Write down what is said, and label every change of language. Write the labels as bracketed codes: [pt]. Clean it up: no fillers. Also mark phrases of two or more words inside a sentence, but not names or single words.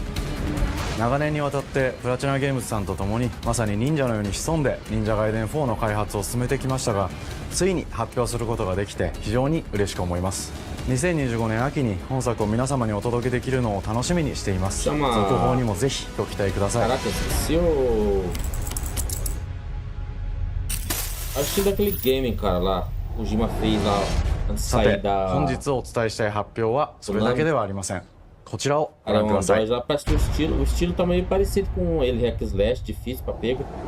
[ja] 長年にわたってプラチナゲームズさんと共にまさに忍者のように潜んで忍者外伝4の開発を進めてきましたが、ついに発表することができて非常に嬉しく思います。2025年秋に本作を皆様にお届けできるのを楽しみにしています。続報にもぜひご期待ください。 [pt] Acho daquele game, cara, lá. O Jima fez a [ja] さて [pt] saída. [ja] 本日お伝えしたい発表はそれだけではありません。こちらをご覧ください。 [pt] Já parece que o estilo tá meio parecido com ele, [en] hack slash, [pt] difícil pra pega.